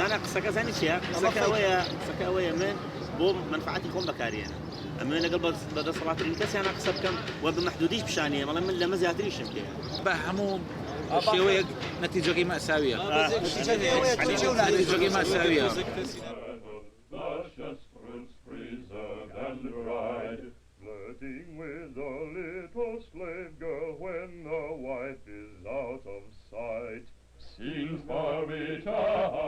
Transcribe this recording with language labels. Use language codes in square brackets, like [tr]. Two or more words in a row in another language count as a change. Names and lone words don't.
[ckb] نانە قسەکە زانی چییە قسەکە ئەوەیە من بۆ منفعەتی خۆم بەکارێنە ئەمە لەگەڵ بەدەسەڵاتترین کەسیانە قسە بکەم و بە مەحدودیش پیشانیە بەڵام من لەمە زیاتریشم پێ بە هەموو شێوەیەک نەتیجەکەی مەساویە نەتیجەکەی مەساویە [en] Flirting with a little slave girl when the wife is out of sight. Seems far better